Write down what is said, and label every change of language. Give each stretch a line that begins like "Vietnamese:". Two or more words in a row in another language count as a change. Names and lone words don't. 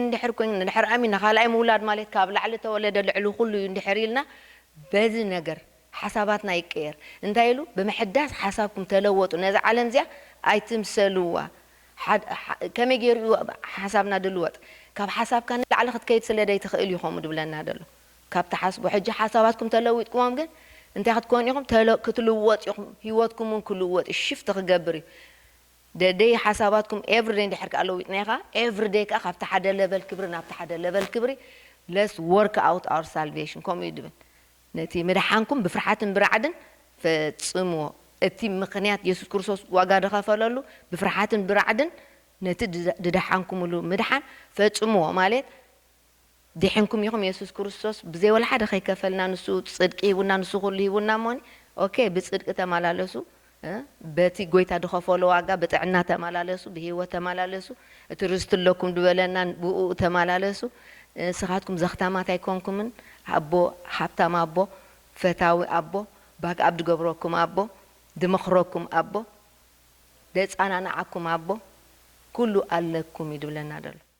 Tigrinya: እንድሕር ኮይኑ እንድሕር ኣሚና ካልኣይ ምውላድ ማለት ካብ ላዕሊ ተወለደ ልዕሊ ኩሉ እንድሕር ኢልና በዚ ነገር ሓሳባትና ይቀየር እንታይ ኢሉ ብምሕዳስ ሓሳብኩም ተለወጡ ነዚ ዓለም እዚኣ ኣይትምሰልዋ ከመይ ገይሩ ሓሳብና ድልወጥ ካብ ሓሳብካ ንላዕሊ ክትከይድ ስለደይ ትኽእል ኢኹም ድብለና ደሎ ካብ ተሓስቡ ሕጂ ሓሳባትኩም ተለዊጥኩሞም ግን እንታይ ክትኮኑ ኢኹም ክትልወጥ ኢኹም ህይወትኩም ክልወጥ ሽፍት ክገብር እዩ ደደይ ሓሳባትኩም ኤቭሪዴይ እንድሕር ከለዊጥና ኢኻ ኤቭሪዴይ ካ ካብቲ ሓደ ለቨል ክብሪ ናብቲ ሓደ ለቨል ክብሪ
English: let's work out our salvation
Tigrinya: ከምኡ እዩ ድብል ነቲ ምድሓንኩም ብፍርሓትን ብራዕድን ፈጽምዎ እቲ ምክንያት ኢየሱስ ክርስቶስ ዋጋ ድኸፈለሉ ብፍርሓትን ብራዕድን ነቲ ድድሓንኩምሉ ምድሓን ፈጽምዎ ማለት ድሕንኩም ኢኹም ኢየሱስ ክርስቶስ ብዘይ ወላ ሓደ ከይከፈልና ንሱ ጽድቂ ይሁና ንሱ ኩሉ ይሁና
English: money okay
Tigrinya: ብጽድቂ ተመላለሱ በቲ ጎይታ ድኸፈሎ ዋጋ ብጥዕና ተመላለሱ ብህይወት ተመላለሱ እቲ ርስትለኩም ድበለና ብኡ ተመላለሱ ስኻትኩም ዘኽታማት ኣይኮንኩምን ኣቦ ሓብታም ኣቦ ፈታዊ ኣቦ ባክ ኣብ ድገብረኩም ኣቦ ድመኽረኩም ኣቦ ደፃናናዓኩም ኣቦ ኩሉ ኣለኩም ይድብለና ደሎ